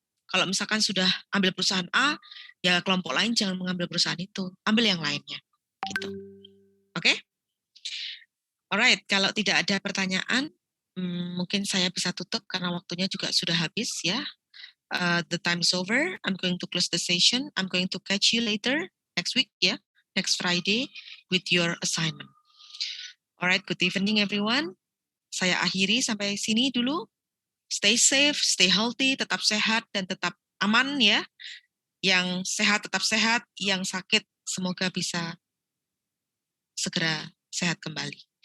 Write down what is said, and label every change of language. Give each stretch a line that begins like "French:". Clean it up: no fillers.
Indonesian: Kalau misalkan sudah ambil perusahaan A, ya kelompok lain jangan mengambil perusahaan itu. Ambil yang lainnya. Gitu. Oke? Alright, kalau tidak ada pertanyaan, mungkin saya bisa tutup karena waktunya juga sudah habis ya.
English: The time is over. I'm going to close the session. I'm going to catch you later next week ya. Next Friday with your assignment. Alright, good evening everyone.
Indonesian: Saya akhiri sampai sini dulu.
English: Stay safe, stay healthy,
Indonesian: tetap sehat dan tetap aman ya. Yang sehat tetap sehat, yang sakit semoga bisa segera sehat kembali.